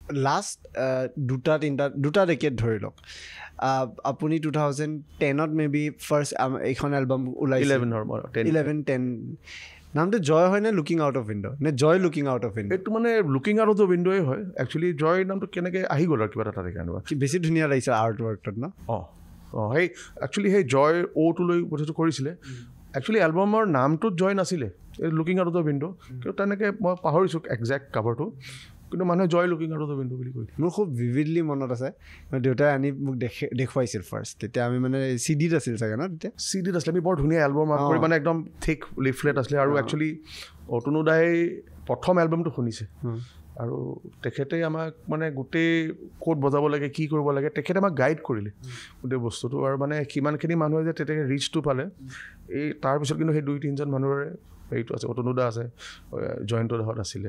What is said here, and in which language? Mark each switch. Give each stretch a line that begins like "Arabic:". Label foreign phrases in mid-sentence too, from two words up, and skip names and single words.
Assamese: লাষ্ট দুটা ডেকেড ধৰি লওক আপুনি 2010ত
English: maybe first
Assamese: এইখন এলবাম ওলাইছিল 11-10 নামটো জয় হয় নে লুকিং আউট অফ উইণ্ড' নে জয় লুকিং আউট অফ উইণ্ড' এইটো মানে লুকিং আউট অফ দ্য উইণ্ড'ই হয় একচুৱেলি জয় নামটো কেনেকৈ আহি গ'ল আৰু কিবা এটা তাতে কাৰণে বেছি ধুনীয়া লাগিছে
English: art work
Assamese: ন সেই একচুৱেলি সেই জয় অ'টো লৈ বস্তুটো কৰিছিলে একচুৱেলি এলবামৰ নামটোত জয় নাছিলে এই লুকিং আউট অফ দ্য উইণ্ড' কিন্তু তেনেকৈ মই পাহৰিছোঁ
English: exact cover
Assamese: কিন্তু মানুহে জয় লুকিং আউট অফ দ্য উইণ্ড' বুলি কৈ মোৰ খুব ভিভিডলি মনত আছে দেউতাই আনি মোক দেখুৱাইছিল ফাৰ্ষ্ট তেতিয়া আমি মানে চিডিত আছিল চাগে ন তেতিয়া চিডিত আছিলে আমি বৰ ধুনীয়া এলবাম কৰি মানে একদম
English: thick leaflet
Assamese: আছিলে আৰু একচুৱেলি অতনু দাই প্ৰথম এলবামটো শুনিছে আৰু তেখেতে আমাক মানে গোটেই ক'ত বজাব লাগে কি কৰিব লাগে তেখেতে আমাক গাইড কৰিলে গোটেই বস্তুটো আৰু মানে সিমানখিনি মানুহে যে তেতিয়া ৰিচটো পালে এই তাৰপিছত কিন্তু সেই 2-3জন মানুহৰে এইটো আছে অতনু দা আছে জয়ন্ত দাহঁত আছিলে